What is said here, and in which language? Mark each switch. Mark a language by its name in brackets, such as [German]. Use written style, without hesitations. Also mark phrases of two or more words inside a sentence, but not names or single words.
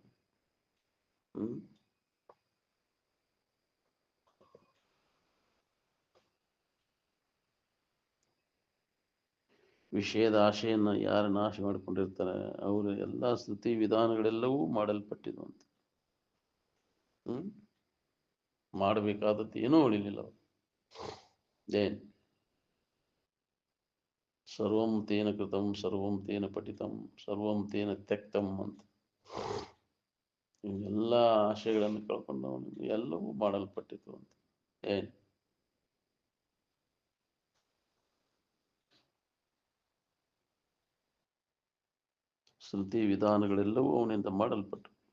[Kannada] ವಿಷಯದ ಆಶೆಯನ್ನು ಯಾರು ನಾಶ ಮಾಡಿಕೊಂಡಿರ್ತಾರೆ ಅವರು ಎಲ್ಲ ಸ್ತುತಿ ವಿಧಾನಗಳೆಲ್ಲವೂ ಮಾಡಲ್ಪಟ್ಟಿದ್ದು ಅಂತ. ಮಾಡಬೇಕಾದದ್ದು ಏನೂ ಉಳಿಲಿಲ್ಲ. [Sanskrit] ಸರ್ವಂ ತೇನ ಕೃತಂ, ಸರ್ವಂ ತೇನ ಪಠಿತಂ, ಸರ್ವಂ ತೇನ ತ್ಯಕ್ತಂ ಅಂತ. [Kannada] ಎಲ್ಲ ಆಶೆಗಳನ್ನು ಕಳ್ಕೊಂಡವನಿಗೆ ಎಲ್ಲವೂ ಮಾಡಲ್ಪಟ್ಟಿತು ಅಂತ. ಶ್ರುತಿ ವಿಧಾನಗಳೆಲ್ಲವೂ ಅವನಿಂದ ಮಾಡಲ್ಪಟ್ಟು.